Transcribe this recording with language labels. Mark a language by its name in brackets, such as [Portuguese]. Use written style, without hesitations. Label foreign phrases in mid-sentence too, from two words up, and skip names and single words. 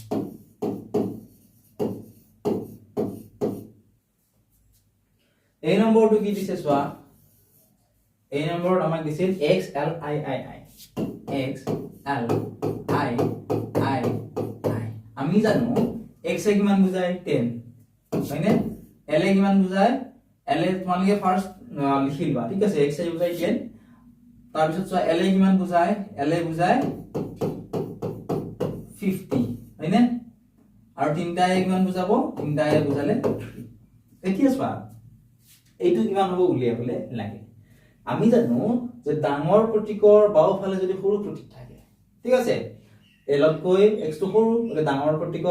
[Assamese] এই নম্বৰটো কি দিছে চোৱা এই নম্বৰত আমাক দিছিল x l i i i x l i i i আমি জানো x এ কিমান বুজায় 10 হয়নে l এ কিমান বুজায় l এ তোমালোকে ফাৰ্স্ট লিখি লোৱা ঠিক আছে x এ বুজায় 10 তাৰ পিছত চোৱা l এ কিমান বুজায় l এ বুজায় 50 হয়নে আৰু তিনটা এ কিমান বুজাব তিনটা এ বুজালে 3 এতিয়া চোৱা এইটো কিমান হ'ব উলিয়াবলে লাগে আমি জানো যে ডাঙৰ প্ৰতীকৰ বাওফালে যদি সৰু প্ৰতীক থাকে ঠিক আছে এলতকৈ x টো সৰু মানে ডাঙৰ প্ৰতীকৰ